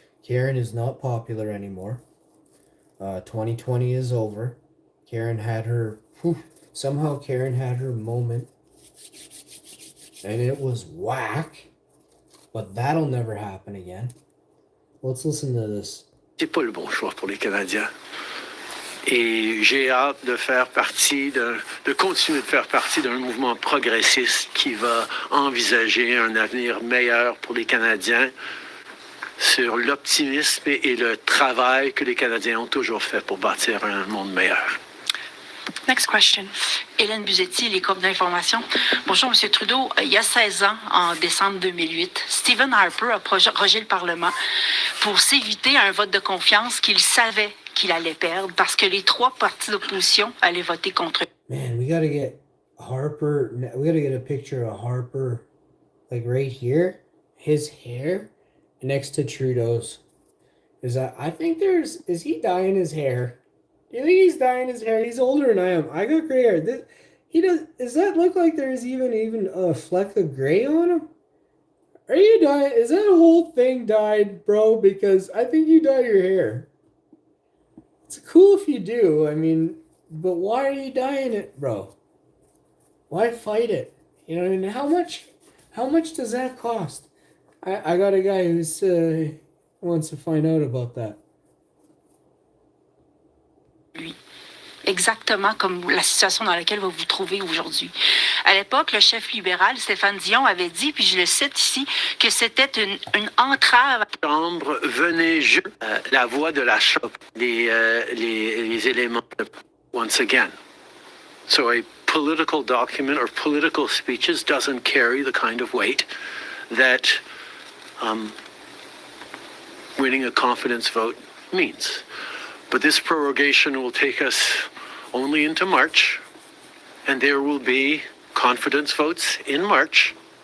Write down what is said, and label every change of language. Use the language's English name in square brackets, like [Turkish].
[English] Karen is not popular anymore. 2020 is over. Karen had her... somehow Karen had her moment. And it was whack. But that'll never happen again. Let's listen to this. [French] C'est pas le bon choix pour les Canadiens. Et j'ai hâte de faire partie, de continuer de faire partie d'un mouvement progressiste qui va envisager un avenir meilleur pour les Canadiens sur l'optimisme et le travail que les Canadiens ont toujours fait pour bâtir un monde meilleur. [English] Next question. [French] Hélène Buzetti, les groupes d'information. Bonjour, M. Trudeau. Il y a 16 ans, en décembre 2008, Stephen Harper a prorogé le Parlement pour s'éviter un vote de confiance qu'il savait qu'il allait perdre parce que les 3 partis d'opposition allaient voter contre lui. [English] Man, we gotta get Harper. We gotta get a picture of Harper, like right here, his hair, next to Trudeau's. I think is he dyeing his hair? Do you think he's dyeing his hair? He's older than I am. I got gray hair. Does that look like there's even a fleck of gray on him? Are you dyeing? Is that whole thing dyed, bro? Because I think you dye your hair. It's cool if you do. I mean, but why are you dyeing it, bro? Why fight it? You know what I mean? How much does that cost? I got a guy who's wants to find out about that. [French] Exactement comme la situation dans laquelle vous vous trouvez aujourd'hui. À l'époque, le chef libéral, Stéphane Dion, avait dit, puis je le cite ici, que c'était une entrave. Chambre, venez la voix de la chambre, les éléments, [English] once again. So a political document or political speeches doesn't carry the kind of weight that winning a confidence vote means. But this prorogation will take us only into March, and there will be confidence votes in March.